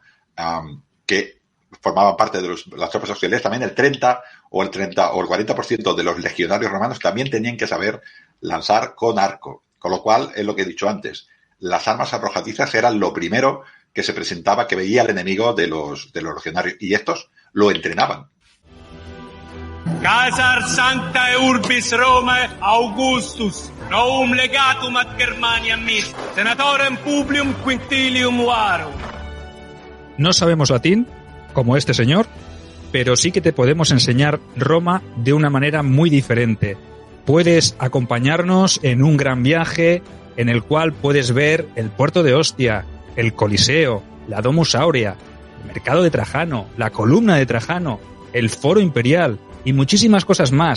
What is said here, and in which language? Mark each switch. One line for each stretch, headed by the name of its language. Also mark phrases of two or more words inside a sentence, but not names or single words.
Spanish: Que formaban parte de las tropas auxiliares. También el 30 o el 40% de los legionarios romanos también tenían que saber lanzar con arco. Con lo cual, es lo que he dicho antes, las armas arrojadizas eran lo primero que se presentaba, que veía el enemigo de los legionarios. Y estos lo entrenaban.
Latin: Caesar Sancta Urbis Romae Augustus, novum legatum ad Germania mis, senatorem publium quintilium varum.
Spanish: No sabemos latín, como este señor, pero sí que te podemos enseñar Roma de una manera muy diferente. Puedes acompañarnos en un gran viaje en el cual puedes ver el puerto de Ostia, el Coliseo, la Domus Aurea, el mercado de Trajano, la columna de Trajano, el Foro Imperial y muchísimas cosas más.